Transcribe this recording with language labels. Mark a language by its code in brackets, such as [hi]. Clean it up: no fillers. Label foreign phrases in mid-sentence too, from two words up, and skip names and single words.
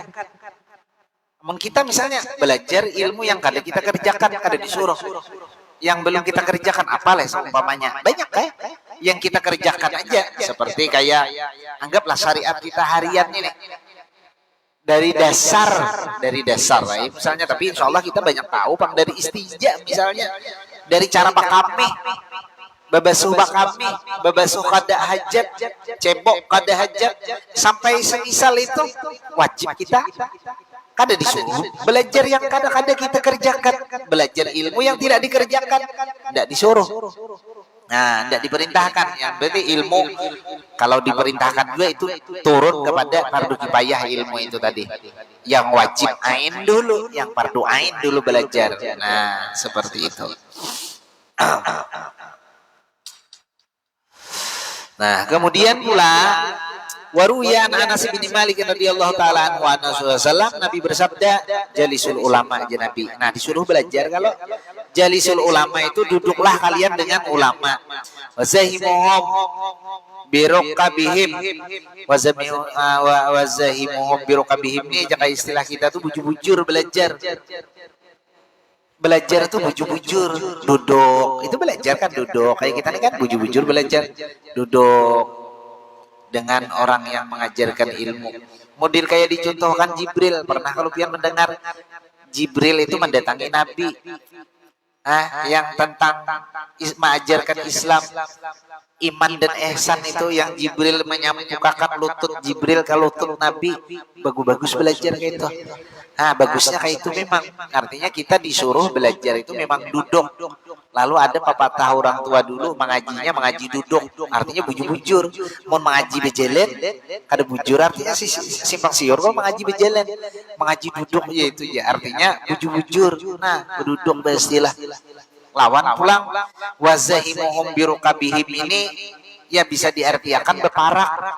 [bjn] Namun kita misalnya belajar ilmu yang kada kita kerjakan, kada disuruh. [id] Yang belum kita kerjakan apalah seumpamanya. Banyak yang kita kerjakan aja. Seperti kayak anggaplah syariat kita harian ini. Dari dasar lah. Misalnya, tapi [ar] إن شاء الله [id] kita banyak tahu Bang, dari istijah misalnya. [bjn] Dari cara bakami, babasuh bakami, babasuh kada hajat, cebok kada hajat, sampai semisal itu wajib kita kada disuruh belajar yang kada kita kerjakan, belajar ilmu yang tidak dikerjakan tidak disuruh. [id] Nah, tidak diperintahkan. Yang berarti ilmu kalau diperintahkan juga itu turun kepada fardu kifayah ilmu itu tadi. Yang wajib ain dulu, yang fardu ain dulu belajar. Nah, seperti itu. Nah, kemudian pula waruyan Anas bin Malik [ar] رضي الله تعالى عنه [id] Nabi bersabda, [ar] جالسوا العلماء [id] aja Nabi. Nah, disuruh belajar. Kalau [ar] جالسوا العلماء [id] itu duduklah kalian dengan ulama. [ar] وزاحموهم بركبهم. وزاحموهم بركبهم [bjn] ini jaka istilah kita tuh bujur-bujur belajar. Belajar itu bujur-bujur, duduk. [id] Itu belajar kan duduk. [bjn] Kayak kita ini kan bujur-bujur belajar, duduk dengan orang yang mengajarkan ilmu. [id] Model kayak dicontohkan Jibril. [bjn] Pernah kalau pian mendengar Jibril itu mendatangi Nabi, yang tentang mengajarkan Islam, iman dan ihsan itu yang Jibril menyampaikan lutut Jibril ke lutut Nabi. [id] Bagus-bagus belajar kayak itu. Nah, bagusnya kayak itu memang. Artinya kita disuruh belajar itu memang duduk. Lalu ada pepatah orang tua dulu, mengajinya mengaji duduk. [bjn] Artinya bujur-bujur. Mau mengaji bejelen, kada bujur artinya simpang siur. Kalau mengaji bejelen, mengaji duduk ya itu ya. Artinya bujur-bujur. Nah, duduk beristilah. Lawan pulang [ar] وزاحموهم بركبهم [bjn] ini ya bisa diartikan beparak.